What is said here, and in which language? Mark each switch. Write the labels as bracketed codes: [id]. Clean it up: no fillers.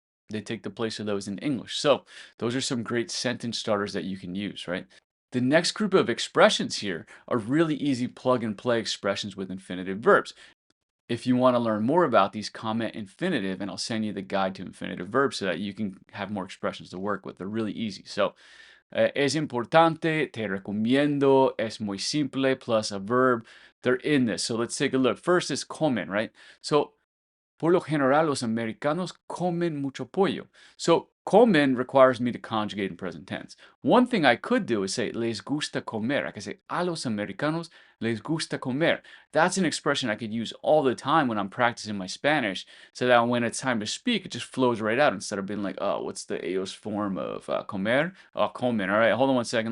[en] They take the place of those in English. So those are some great sentence starters that you can use, right? The next group of expressions here are really easy plug and play expressions with infinitive verbs. If you want to learn more about these, comment infinitive and I'll send you the guide to infinitive verbs so that you can have more expressions to work with. They're really easy. So, [es] es importante, te recomiendo, es muy simple, [en] plus a verb. They're in this. So let's take a look. First is comen, right? So [es] por lo general, los americanos comen mucho pollo. [en] So, comen requires me to conjugate in present tense. One thing I could do is say, [es] les gusta comer. [en] I could say, [es] a los americanos les gusta comer. [en] That's an expression I could use all the time when I'm practicing my Spanish, so that when it's time to speak, it just flows right out instead of being like, oh, what's the ellos form of comer? Oh, comen. All right, hold on one second.